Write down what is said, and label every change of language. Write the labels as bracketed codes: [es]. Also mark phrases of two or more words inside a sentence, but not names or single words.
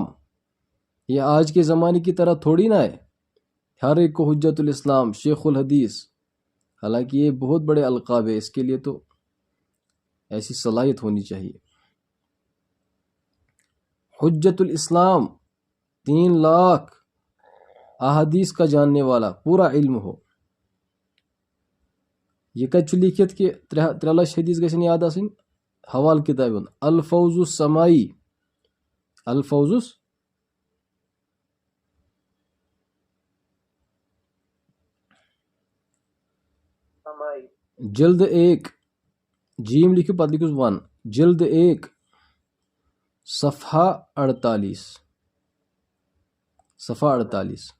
[ur] یہ آج کے زمانے کی طرح تھوڑی نہ ہے ہر ایک کو حجت الاسلام، شیخ الحدیث، حالانکہ یہ بہت بڑے القاب ہے، اس کے لیے تو ایسی صلاحیت ہونی چاہیے. حجت الاسلام 3 لاکھ احادیث کا جاننے والا، پورا علم ہو. [ks] یہ کچھ لکھت کہ 3 لچھ حدیث گژھن یاد آسن. [ur] حوال کتاب الفوز السمائی، الفوز جلد 1، جیم لکھو پتہ لکھو 1، جلد 1 صفحہ 48، صفحہ 48.